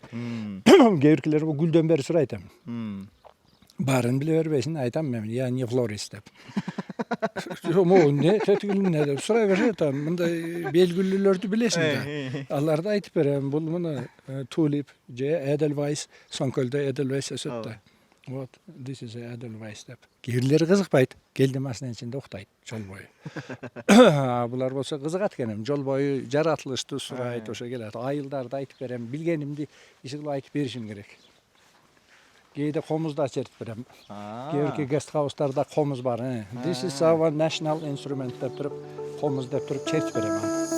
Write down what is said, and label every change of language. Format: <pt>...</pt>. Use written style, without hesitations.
<ky>Кээбиркилер гүлдөн бери сурайт эми. Баарын биле бербейсиң, айтам мен,</ky> <ru>я не флорист</ru> <ky>деп. Не, тетигилине деп сурай берет, мындай белгилүүлөрдү билесиң да. Аларды айтып берем. Бул муну tulip, же Edelweiss, Соңкөлдө Edelweiss өсөт да.</ky> <en>Вот, this is Edelweiss деп.</en> <ky>Кээбирлери кызыкпайт. Келди машинанын ичинде уктайт жол бою. Булар болсо кызыгат экеним. Жол бою жаратылышты сурайт, ошо келет. Айылдарды айтып берем. Билгенимди иши кылып айтып беришим керек. Кээде комузду ачыртып берем. Кээбирки guest house'тарда комуз бар.</ky> <en>This is our national instrument</en> <ky>деп туруп, комуз деп туруп чертип берем аны.</ky>